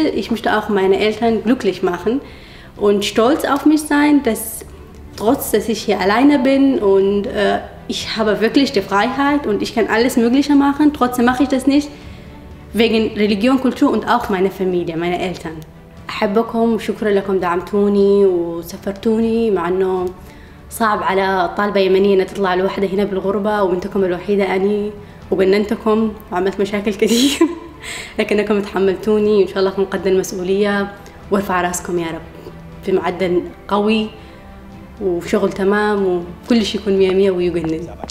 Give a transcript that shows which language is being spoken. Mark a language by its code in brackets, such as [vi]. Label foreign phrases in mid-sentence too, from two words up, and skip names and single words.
[de] Ich möchte auch meine Eltern glücklich machen und stolz auf mich sein, dass trotz, dass ich hier alleine bin und ich habe wirklich die Freiheit und ich kann alles Mögliche machen, trotzdem mache ich das nicht wegen Religion, Kultur und auch meine Familie, meine Eltern. [ar] أحبكم وشكرا لكم دعمتوني وسفرتوني مع إنه صعب على طالبة يمنية إنها تطلع لوحدها هنا بالغربة وبنتكم الوحيدة أني وبننتكم وعملت مشاكل كثير لكنكم تحملتوني وإن شاء الله أكون قد المسؤولية وارفع راسكم يا رب في معدل قوي وشغل تمام وكل شيء يكون مية مية ويجنن.